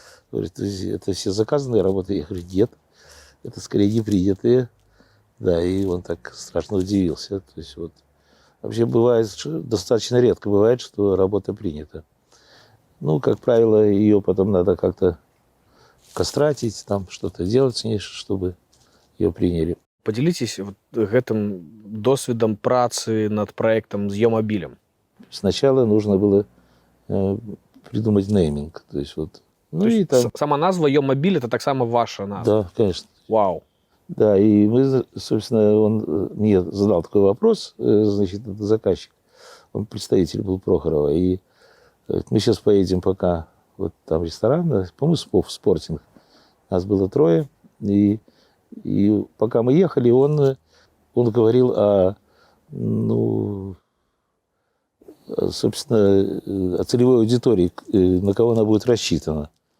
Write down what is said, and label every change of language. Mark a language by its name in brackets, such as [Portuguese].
[Russian] Говорит: это все заказанные работы. Я говорю: нет, это скорее не принятые. Да, и он так страшно удивился. То есть вот вообще бывает, достаточно редко бывает, что работа принята. Ну, как правило, ее потом надо как-то кастратить, там что-то делать с ней, чтобы ее приняли. [Belarusian] Подзяліцесь вот гэтым досведам працы над праектам з Йомабілем. [Russian] Сначала нужно было придумать нейминг. То есть вот, ну, и там, [Belarusian] Сама назва Йомабіль — это таксама ваша назва. [Russian] да, конечно. Вау. Да, и мы, собственно, он мне задал такой вопрос, значит, этот заказчик, он представитель был Прохорова, и говорит: мы сейчас поедем пока вот там ресторан, по-моему, спортинг. Нас было 3, и пока мы ехали, он говорил о, ну, собственно, о целевой аудитории, на кого она будет рассчитана.